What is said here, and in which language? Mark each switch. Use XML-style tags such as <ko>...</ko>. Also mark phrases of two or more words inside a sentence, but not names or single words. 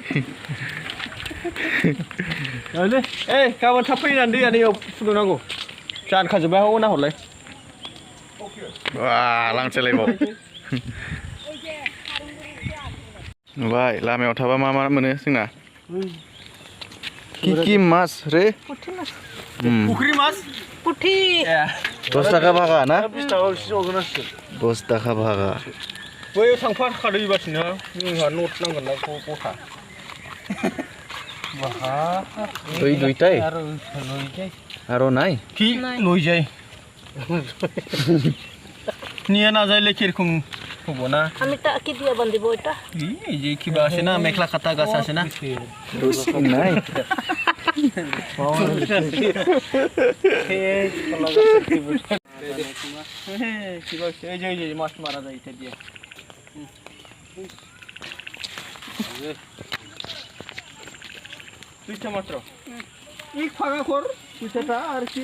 <brx>गाबोन थाब फैनानै दैया दैयाव फुदुंनांगौ जानखाजोब्बाय हौ नाहरलाय वा लांचायलायबाव नुबाय लामायाव थाबा मा मा मोनो जोंना</brx> <bn>কি মাছ রে পুকুরি মাছ পুঠি 10 টাকা ভাগা না</bn> <brx>20 টাকা एसे हरगोन आरो</brx> <bn>10 টাকা ভাগা</bn> <brx>बैयाव थांफाखादो एबारसिनो जोंहा नट नांगोन ना गथा बाहा</brx> <bn>দুই দুইটাই আরো নাই কি লই যায় নিয়ে না যাইলে কিরকম হবো না আমি তা কি দিয়া বান্ধিব এটা এই যে কিবা আছে না মেখলা কাটা গাছ আছে না নাই এই যে মাছ মারা যায় এটা দিয়ে দুইটা মাত্র এক ফাঁকা কর দুইটা আর কি</bn>